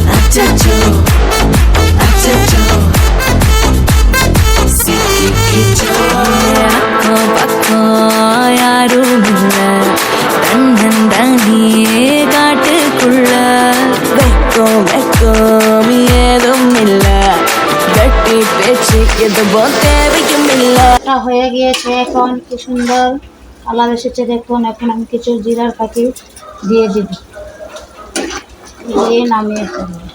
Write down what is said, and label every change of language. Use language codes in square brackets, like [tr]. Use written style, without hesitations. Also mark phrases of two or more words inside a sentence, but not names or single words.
[ta] அச்சச்சோ அச்சச்சோ சிக்கிக்கிச்சோ அக்கம் பக்கம் யாரும் இல்ல தன்னந்தனியே காட்டுக்குள்ள வெக்கம் ஏதும் இல்ல கட்டி பேச்சு எதுவும் தேவையும் இல்ல [bn] এটা হয়ে গিয়েছে। এখন কি সুন্দর কালার এসেছে দেখুন। এখন আমি কিছু জিরার পাখি দিয়ে দিব, দিয়ে নামিয়ে ফেলবো।